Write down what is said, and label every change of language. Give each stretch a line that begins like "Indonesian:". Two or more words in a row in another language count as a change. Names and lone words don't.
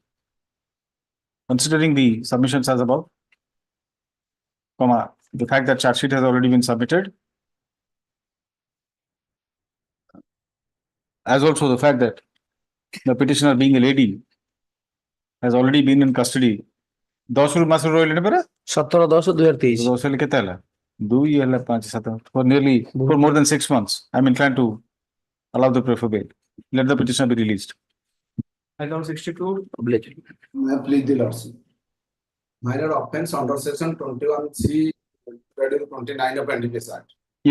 English: Considering the submissions as above, the fact that charge sheet has already been submitted, as also the fact that the petitioner, being a lady, has already been in custody.
Odia: 10 ମାସ ରହିଲେଣି ପରା 17/10/2023
English: 10
Odia: ହେଲେ କେତେ ହେଲା
English: 2 ହେଲା 5 7 for nearly for more than 6 months. I'm inclined to allow the prayer for bail. Let the petitioner be released. Item 62. May I plead the lordship. My lord, offense under section 21C, 29 of NDPS Act.